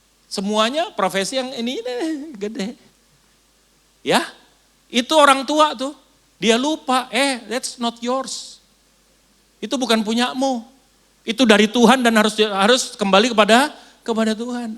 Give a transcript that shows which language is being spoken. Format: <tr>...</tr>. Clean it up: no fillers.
<id>Semuanya profesi yang ini gede. Ya, itu orang tua tuh. Dia lupa,</id> <en>that's not yours.</en> <id>Itu bukan punyamu. Itu dari Tuhan dan harus kembali kepada Tuhan.</id>